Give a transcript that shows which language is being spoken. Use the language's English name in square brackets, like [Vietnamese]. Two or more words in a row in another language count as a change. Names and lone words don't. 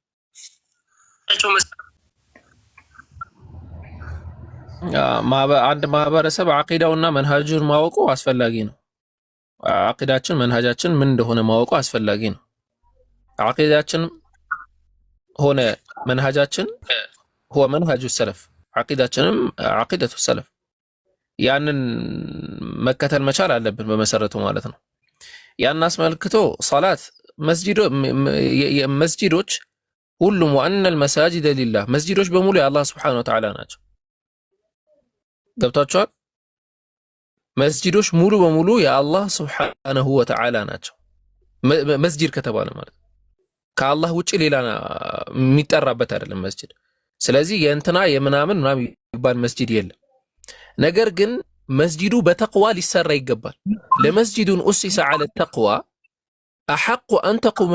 [Amharic] አንድ ማህበረሰብ አቂዳውና መንሃጁን ማወቁ አስፈላጊ ነው። አቂዳችን መንሃጃችን ምን እንደሆነ ማወቁ አስፈላጊ ነው። አቂዳችን ሆነ መንሃጃችን [Arabic] هو منهج السلف عقيدتنا عقيدة السلف [Amharic] ያንን መከተል መቻል አለብን በመሰረቱ ማለት ነው። ያን አስመልክቶ ሶላት መስጂዶች ሁሉም [Arabic] وأن المساجد لله [Amharic] መስጂዶች በሙሉ የአላህ [Arabic] سبحانه وتعالى [Amharic] ናቸው። ገብታችኋል? መስጂዶች ሙሉ በሙሉ የአላህ [Arabic] سبحانه وتعالى [Amharic] ናቸው። መስጂድ ከተባለ ማለት ከአላህ ውጪ ሌላ የሚጠራበት አይደለም መስጂድ። ስለዚህ የእንትና የምናምን ምናምን ይባል መስጂድ የለም። ነገር ግን መስጂዱ በተቅዋ ሊሰራ ይገባል። [Arabic] لمسجد أسس على التقوى أحق أن تقوم